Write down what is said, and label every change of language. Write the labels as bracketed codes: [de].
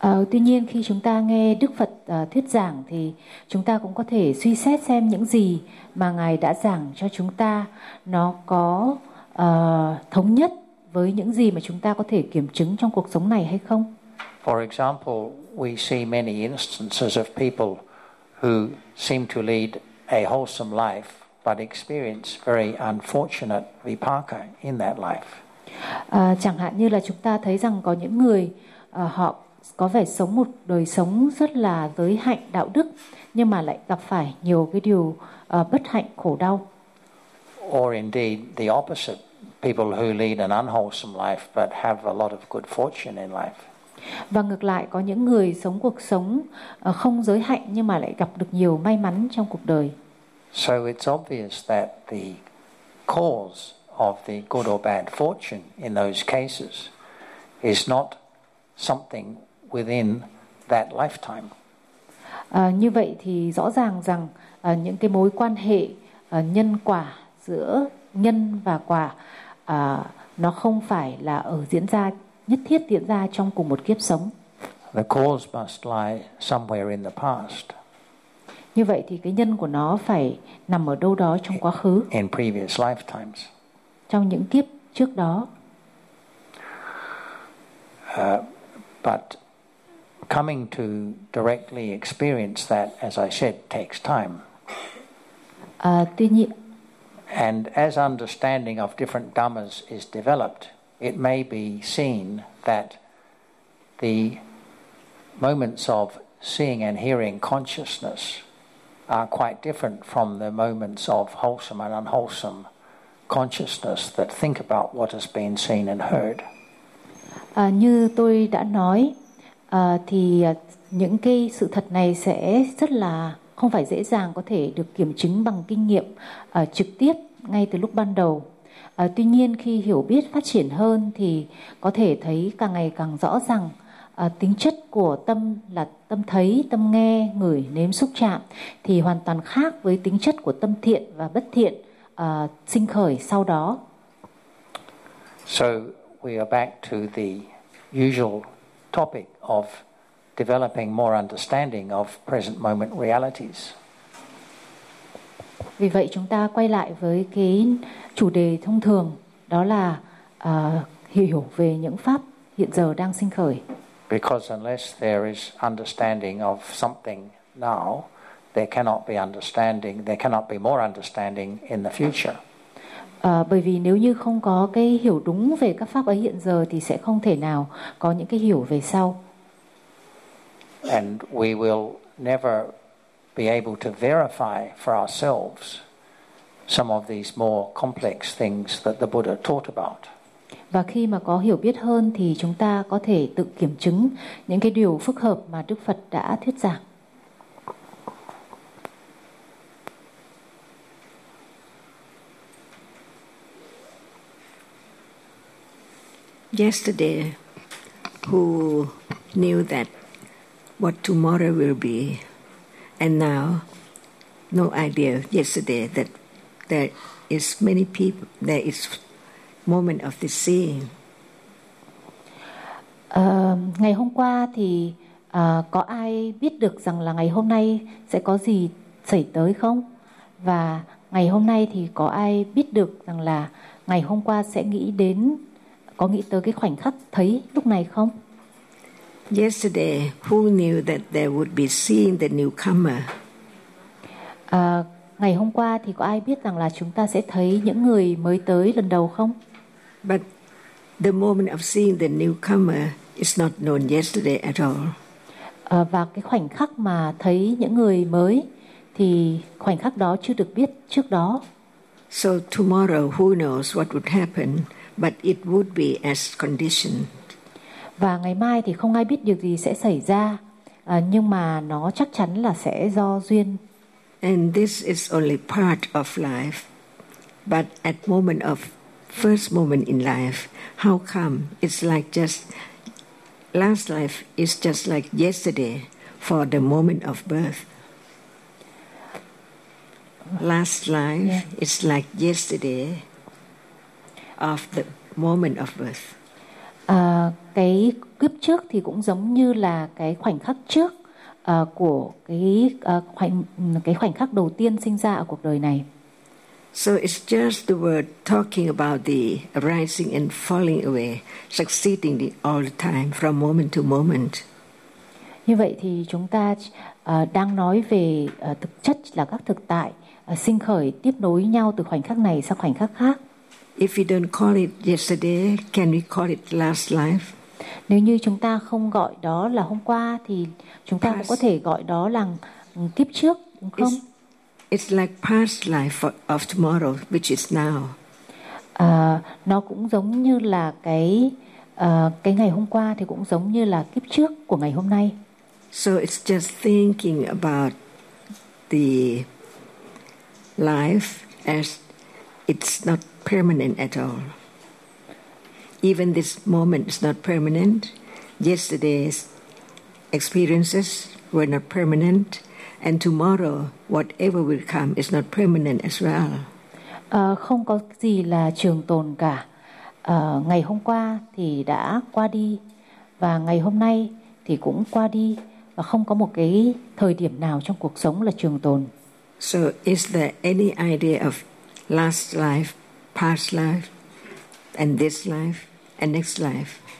[vi] Tuy nhiên khi chúng ta nghe Đức Phật thuyết giảng thì chúng ta cũng có thể suy xét xem những gì mà Ngài đã giảng cho chúng ta nó có thống nhất với những gì mà chúng ta có thể kiểm chứng trong cuộc sống này hay không. [en] For example, we see many instances of people who seem to lead a wholesome life but experience very unfortunate vipaka in that life. [vi] Chẳng hạn như là chúng ta thấy rằng có những người họ có vẻ sống một đời sống rất là giới hạnh đạo đức nhưng mà lại gặp phải nhiều cái điều bất hạnh khổ đau. [en] Or indeed the opposite, people who lead an unwholesome life but have a lot of good fortune in life. [vi] Và ngược lại có những người sống cuộc sống không giới hạnh nhưng mà lại gặp được nhiều may mắn trong cuộc đời. [en] So it's obvious that the cause of the good or bad fortune in those cases is not something within that lifetime. [vi] Như vậy thì rõ ràng rằng những cái mối quan hệ nhân quả giữa nhân và quả nó không phải là ở diễn ra nhất thiết diễn ra trong cùng một kiếp sống. [en] The cause must lie somewhere in the past. [vi] Như vậy thì cái nhân của nó phải nằm ở đâu đó trong quá khứ. [en] In previous lifetimes. [vi] Trong những kiếp trước đó. [en] But coming to directly experience that, as I said, takes time. [vi] Tuy nhiên, [en] and as understanding of different dhammas is developed, it may be seen that the moments of seeing and hearing consciousness are quite different from the moments of wholesome and unwholesome consciousness that think about what has been seen and heard. [vi] Như tôi đã nói thì những cái sự thật này sẽ rất là không phải dễ dàng có thể được kiểm chứng bằng kinh nghiệm trực tiếp ngay từ lúc ban đầu. Tuy nhiên khi hiểu biết phát triển hơn thì có thể thấy càng ngày càng rõ rằng tính chất của tâm là tâm thấy, tâm nghe, ngửi, nếm, xúc chạm thì hoàn toàn khác với tính chất của tâm thiện và bất thiện sinh khởi sau đó. [en] So we are back to the usual topic of developing more understanding of present moment realities. [vi] Vì vậy chúng ta quay lại với cái chủ đề thông thường đó là hiểu về những pháp hiện giờ đang sinh khởi. [en] Because unless there is understanding of something now, there cannot be understanding, there cannot be more understanding in the future. [vi] Bởi vì nếu như không có cái hiểu đúng về các pháp ở hiện giờ thì sẽ không thể nào có những cái hiểu về sau. [en] And we will never be able to verify for ourselves some of these more complex things that the Buddha taught about. [vi] Và khi mà có hiểu biết hơn thì chúng ta có thể tự kiểm chứng những cái điều phức hợp mà Đức Phật đã thuyết giảng. [en] Yesterday, who knew that what tomorrow will be, and now, no idea yesterday that there is many people, there is moment of the seeing. [vi] Ngày hôm qua thì có ai biết được rằng là ngày hôm nay sẽ có gì xảy tới không? Và ngày hôm nay thì có ai biết được rằng là ngày hôm qua sẽ nghĩ đến có nghĩ tới cái khoảnh khắc thấy lúc này không? [en] Yesterday, who knew that there would be seeing the newcomer? [vi] Ngày hôm qua thì có ai biết rằng là chúng ta sẽ thấy những người mới tới lần đầu không? [en] But the moment of seeing the newcomer is not known yesterday at all. [vi] Và cái khoảnh khắc mà thấy những người mới thì khoảnh khắc đó chưa được biết trước đó. [en] So tomorrow, who knows what would happen? But it would be as conditioned. [vi] Và ngày mai thì không ai biết điều gì sẽ xảy ra, nhưng mà nó chắc chắn là sẽ do duyên. [en] And this is only part of life. But at moment of first moment in life, how come it's like just last life is just like yesterday for the moment of birth. Last life is like yesterday of the moment of birth. [vi] Cái kiếp trước thì cũng giống như là cái khoảnh khắc trước của cái khoảnh khắc đầu tiên sinh ra ở cuộc đời này. [en] So it's just the word talking about the arising and falling away, succeeding all the time from moment to moment. [vi] Như vậy thì chúng ta đang nói về thực chất là các thực tại sinh khởi tiếp nối nhau từ khoảnh khắc này sang khoảnh khắc khác. [en] If we don't call it yesterday, can we call it last life? [vi] Nếu như chúng ta không gọi đó là hôm qua thì chúng ta cũng có thể gọi đó là kiếp trước, đúng không? [en] It's like past life of tomorrow, which is now. [vi] Nó cũng giống như là cái ngày hôm qua thì cũng giống như là kiếp trước của ngày hôm nay. [en] So it's just thinking about the life as it's not permanent at all. Even this moment is not permanent. Yesterday's experiences were not permanent. And tomorrow, whatever will come is not permanent as well. [vi] Không có gì là trường tồn cả. Ngày hôm qua thì đã qua đi và ngày hôm nay thì cũng qua đi và không có một cái thời điểm nào trong cuộc sống là trường tồn. [en] So is there any idea of last life, past life, and this life, and next life?